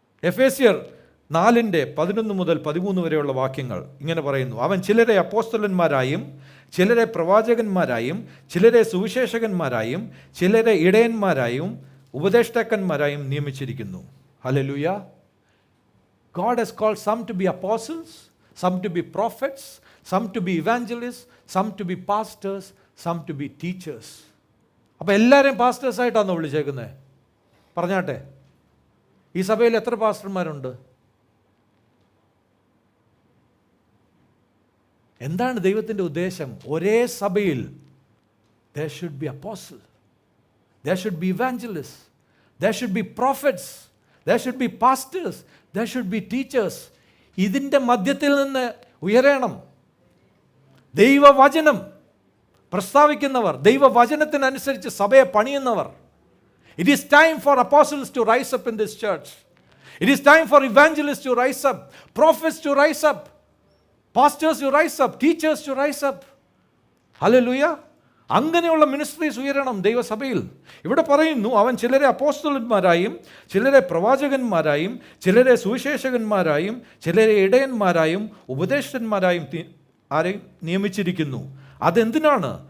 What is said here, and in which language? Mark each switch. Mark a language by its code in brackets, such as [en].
[ml] എഫേസ്യർ 4:11 മുതൽ 13 വരെയുള്ള വാക്യങ്ങൾ ഇങ്ങനെ പറയുന്നു: അവൻ ചിലരെ അപ്പോസ്തലന്മാരായും ചിലരെ പ്രവാചകന്മാരായും ചിലരെ സുവിശേഷകന്മാരായും ചിലരെ ഇടയന്മാരായും ഉപദേഷ്ടാക്കന്മാരായും നിയമിച്ചിരിക്കുന്നു. Hallelujah. [en] God has called some to be apostles, some to be prophets, some to be evangelists, some to be pastors, some to be teachers. [ml] അപ്പോൾ എല്ലാവരെയും പാസ്റ്റേഴ്സായിട്ടാണോ വിളിച്ചേക്കുന്നത്? പറഞ്ഞാട്ടെ, ഈ സഭയിൽ എത്ര പാസ്റ്റർമാരുണ്ട്? എന്താണ് ദൈവത്തിൻ്റെ ഉദ്ദേശം? ഒരേ സഭയിൽ [en] there should be apostles, there should be evangelists, there should be prophets, there should be pastors, there should be teachers. [ml] ഇതിൻ്റെ മധ്യത്തിൽ നിന്ന് ഉയരണം ദൈവവചനം പ്രസ്താവിക്കുന്നവർ, ദൈവവചനത്തിനനുസരിച്ച് സഭയെ പണിയുന്നവർ. [en] It is time for apostles to rise up in this church. It is time for evangelists to rise up, prophets to rise up, pastors to rise up, teachers to rise up. Hallelujah. [ml] അങ്ങനെയുള്ള ministries ഉയരണം ദൈവസഭയിൽ. ഇവിടെ പറയുന്നു, അവൻ ചിലരെ അപ്പോസ്തലന്മാരായും ചിലരെ പ്രവാചകന്മാരായും ചിലരെ സുവിശേഷകന്മാരായും ചിലരെ ഇടയന്മാരായും ഉപദേഷ്ടന്മാരായും ആരെയും നിയമിച്ചിരിക്കുന്നു. അതെന്തിനാണ്?